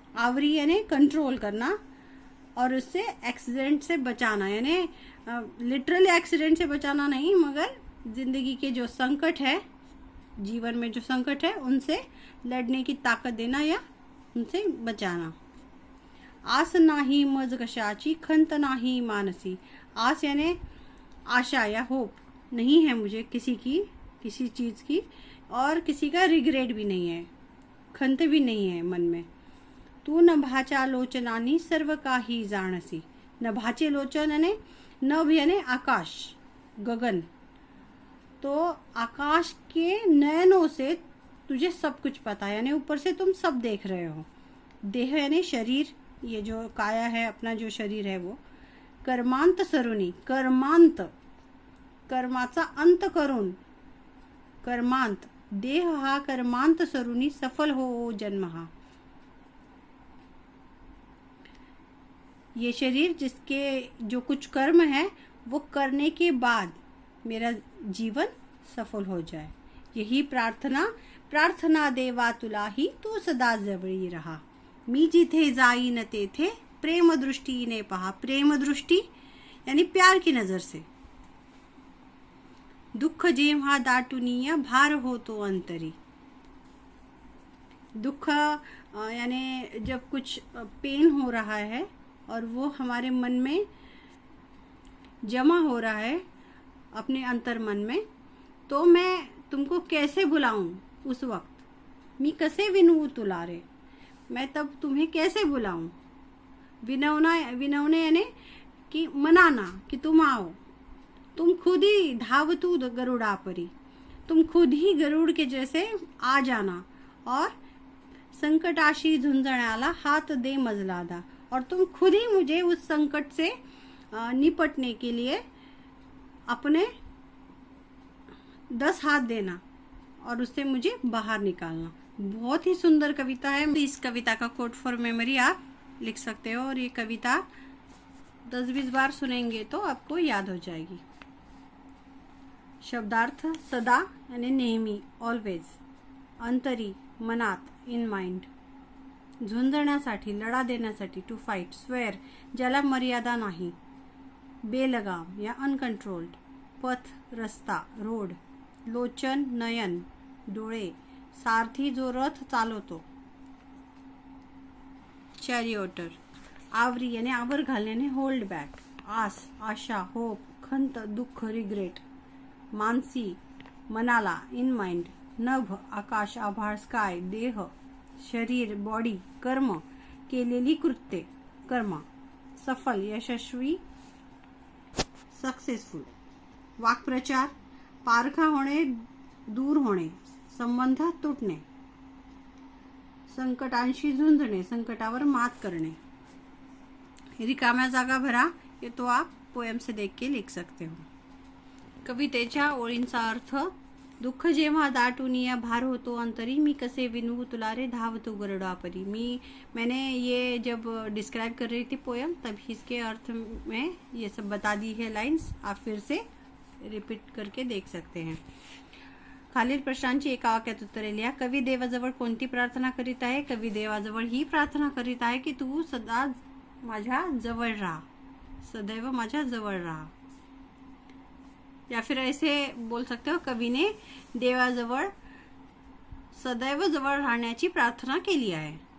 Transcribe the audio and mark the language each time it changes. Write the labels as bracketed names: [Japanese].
[Hindi] आवरी यानी कंट्रोल करना और उससे एक्सीडेंट से बचाना, यानी लिटरली एक्सीडेंट से बचाना नहीं, मगर जिंदगी के जो संकट है, जीवन में जो संकट है, उनसे लड़ने की ताकत देना या उनसे बचाना. [Marathi] आस नाही मज कशाची खंत नाही मानसी. [Hindi] आस यानी आशा या होप नहीं है मुझे किसी चीज़ की, और किसी का रिग्रेट भी नहीं है, खंत भी नहीं है मन में. [Marathi] तू नभाच्या लोचनानी सर्व काही जाणसी. नभाचे लोचन यानी नभ यानी आकाश, गगन. [Hindi] तो आकाश के नयनों से तुझे सब कुछ पता है, यानी ऊपर से तुम सब देख रहे हो. देह यानी शरीर, ये जो काया है, अपना जो शरीर है वो. [Marathi] कर्मांत सरुनी, कर्मांत कर्माचा अंत करून, कर्मांत. देह हा कर्मांत सरुनी सफल हो जन्म हा. [Hindi] ये शरीर जिसके जो कुछ कर्म है वो करने के बाद मेरा जीवन सफल हो जाए. [Marathi] यही प्रार्थना देवा तुलाही तू सदा जवळी रहा. मी जिथे जाईन तेथे प्रेमदृष्टीने पहा. [Hindi] प्रेमदृष्टी यानी प्यार की नजर से. [Marathi] दुःख जेव्हा दाटूनी भार होतो अंतरी. [Hindi] दुख यानी जब कुछ पेन हो रहा है और वो हमारे मन में जमा हो रहा है अपने अंतर मन में, तो मैं तुमको कैसे बुलाऊं उस वक्त, [Marathi] मी कसे विनवू तुला रे, [Hindi] मैं तब तुम्हें कैसे बुलाऊं। विनवणे यानी कि मनाना कि तुम आओ, तुम खुद ही [Marathi] धावतू गरुड़ा परी, [Hindi] तुम खुद ही गरुड़ के जैसे आ जाना और [Marathi] संकटाशी झुंझण्याला हाथ दे मजलादा, [Hindi] और तुम खुद ही मुझे उस संकट से निपटने के लिए अपने 10 हाथ देना और उससे मुझे बाहर निकालना। बहुत ही सुंदर कविता है। इस कविता का कोट फॉर मेमोरी आप लिख सकते हो और ये कविता 10-20 बार सुनेंगे तो आपको याद हो जाएगी। [Marathi] शब्दार्थ सदा यानी नेहमी, ऑलवेज, अंतरी मनात, इन माइंड, झुंजण्यासाठी, लढा देण्यासाठी, टू फाईट, स्वेअर ज्याला मर्यादा नाही, बेलगाम या अनकंट्रोल्ड, पथ रस्ता, रोड, लोचन नयन, डोळे, सारथी जो रथ चालवतो, चॅरिओटर, आवरी याने आवर घालण्याने, होल्ड बॅक, आस, आशा, होप, खंत, दुःख, रिग्रेट, मानसी, मनाला, इन माइंड, नभ, आकाश, आभाळ, स्काय, देह, शरीर, बॉडी, कर्म, केलेली कृत्ये, कर्म, सफल, यशस्वी, सक्सेसफुल, वाक्प्रचार, पारखा होणे, दूर होणे, संबंध तुटणे, संकटांशी झुंजणे, संकटावर मात करणे। रिकाम्या जागा भरा, [Hindi] ये तो आप पोएम से देख के लिख सकते हो। [Marathi] कवितेच्या ओळींचा अर्थ, दुःख जेव्हा दाटून या भार होतो अंतरी, मी कसे विनवू तुला रे धावतो गरुड़ा परी। [Hindi] मैंने ये जब डिस्क्राइब कर रही थी पोयम, तभी इसके अर्थ में ये सब बता दी है लाइंस, आप फिर से रिपीट करके देख सकते हैं। [Marathi] खालील प्रश्नांची एका वाक्यात उत्तरे लिहा। कवी देवाजवळ कोणती प्रार्थना करीत आहे? कवी देवाजवळ ही प्रार्थना करीत आहे की तू सदा माझ्या जवळ राहा, सदैव माझ्या जवळ राहा। [Hindi] या फिर ऐसे बोल सकते हो, [Marathi] कवी ने देवाजवळ सदैव जवळ राहण्याची प्रार्थना केली आहे।